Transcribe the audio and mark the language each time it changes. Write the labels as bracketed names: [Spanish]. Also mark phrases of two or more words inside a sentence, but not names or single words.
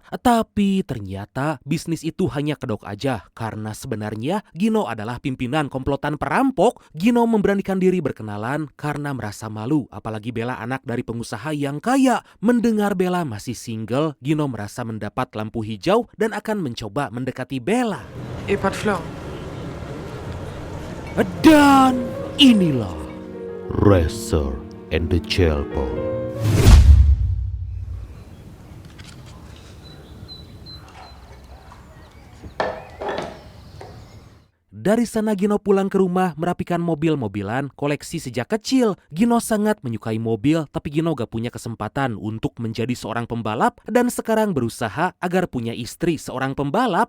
[Indonesian] Tapi ternyata bisnis itu hanya kedok aja karena sebenarnya Gino adalah pimpinan komplotan perampok. Gino memberanikan diri berkenalan karena merasa malu, apalagi Bella anak dari pengusaha yang kaya. Mendengar Bella masih single, Gino merasa mendapat lampu hijau dan akan mencoba mendekati Bella. [French] Et pas de fleurs. [Indonesian] Dan inilah Razor and the Jailbone. Dari sana Gino pulang ke rumah merapikan mobil-mobilan koleksi sejak kecil. Gino sangat menyukai mobil, tapi Gino gak punya kesempatan untuk menjadi seorang pembalap dan sekarang berusaha agar punya istri seorang pembalap.